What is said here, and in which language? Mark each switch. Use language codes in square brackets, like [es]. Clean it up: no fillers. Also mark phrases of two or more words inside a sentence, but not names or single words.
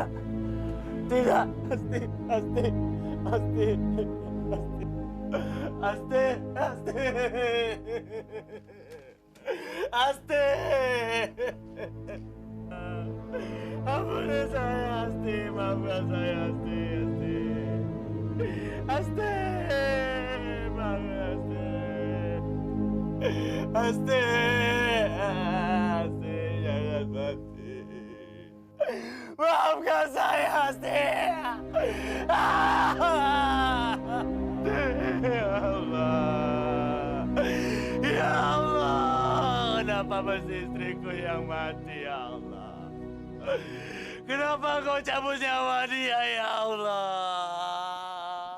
[id] Tidak. Asti. Asti. Asti. Asti. Asti. Asti. Ampuni saya, Asti. Maafkan saya, Asti. Asti. Asti. Maafkan Asti. Asti. Asti. Jangan mati. Maafkan saya, Asti. Ya Allah. Ya Allah. Kenapa mesti istriku yang mati, ya Allah? Kenapa kau cabut nyawa dia, ya Allah?